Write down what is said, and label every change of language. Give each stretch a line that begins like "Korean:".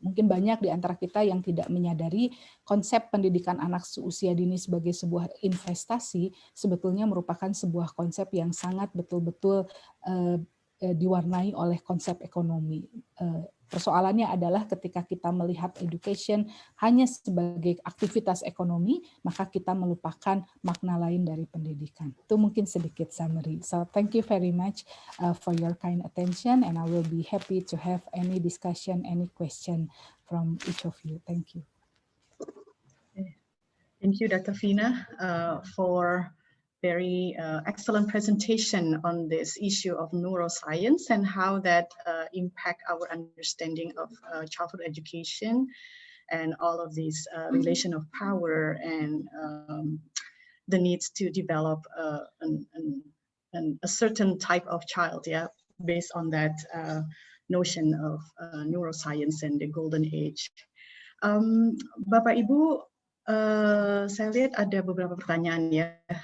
Indonesian: Mungkin banyak di antara kita yang tidak menyadari konsep pendidikan anak seusia dini sebagai sebuah investasi sebetulnya merupakan sebuah konsep yang sangat betul-betul diwarnai oleh konsep ekonomi. Persoalannya adalah ketika kita melihat education hanya sebagai aktivitas ekonomi, maka kita melupakan makna lain dari pendidikan. Itu mungkin sedikit summary.
English: So thank you very much for your kind attention, and I will be happy to have any discussion, any question from each of you. Thank you. Thank you, Dr. Fina, for very excellent presentation on this issue of neuroscience and how that impact our understanding of childhood education and all of these relation of power and the needs to develop a certain type of child, yeah, based on that notion of neuroscience and the golden age.
Indonesian: Bapak Ibu, saya lihat ada beberapa pertanyaan, ya.